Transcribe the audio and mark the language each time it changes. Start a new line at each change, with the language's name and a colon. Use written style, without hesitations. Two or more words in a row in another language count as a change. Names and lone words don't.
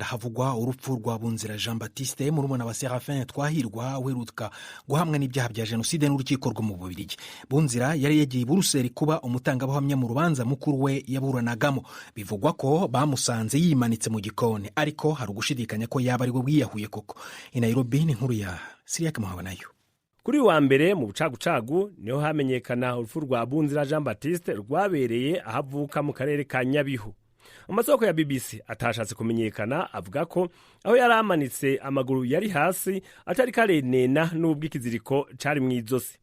Kinyarwanda: havugwa urupfu rwa Bunzira Jean Baptiste murumuna wa Serafin Twahirwa uheruka guhamwa n'ibyaha bya jenoside n'urukiko rwo mu Bubiligi. Bunzira yari yagiye i Buruseli kuba umutangabuhamya mu rubanza mukuru we yaburanagamo. bivugwa ko bamusanze yimanitse mu gikoni, ariko hari ugushidikanya ko yaba ari we wiyahuye koko. i Nairobi ni inkuru ya Siriake Muhabanayo. Kuri wa mbere mu bucagucagu niho hamenyekana urupfu rwa Bunzira Jean Baptiste rwabereye ahavuka mu karere ka Nyabihu. Amasoko ya BBC atashatse kumenyekana avuga ko aho yari amanitse amaguru yari hasi atari karenena n'ubwo ikiziriko cari mw'izosi.